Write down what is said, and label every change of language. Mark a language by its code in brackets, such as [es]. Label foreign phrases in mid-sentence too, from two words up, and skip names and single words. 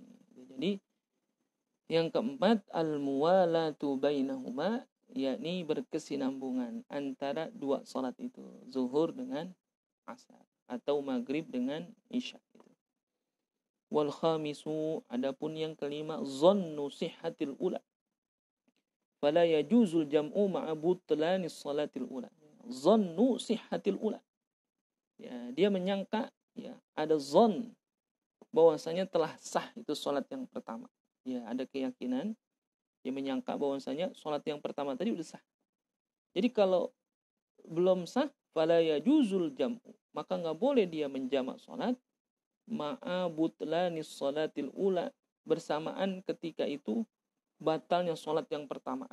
[id] Jadi yang keempat, [ar] الموالاة بينهما, [id] yakni berkesinambungan antara dua salat itu, zuhur dengan asar atau maghrib dengan isya itu. [ar] والخامس, [id] adapun yang kelima, [ar] ظن صحة الأولى, فلا يجوز الجمع مع بطلان الصلاة الأولى. ظن صحة الأولى. [id] Ya, dia menyangka ya ada zon bahwasanya telah sah itu salat yang pertama. Ya, ada keyakinan dia menyangka bahwasanya salat yang pertama tadi udah sah. Jadi kalau belum sah [ar] فلا يجوز الجمع, [id] maka enggak boleh dia menjamak salat [ar] مع بطلان الصلاة الأولى, [id] bersamaan ketika itu batalnya sholat yang pertama.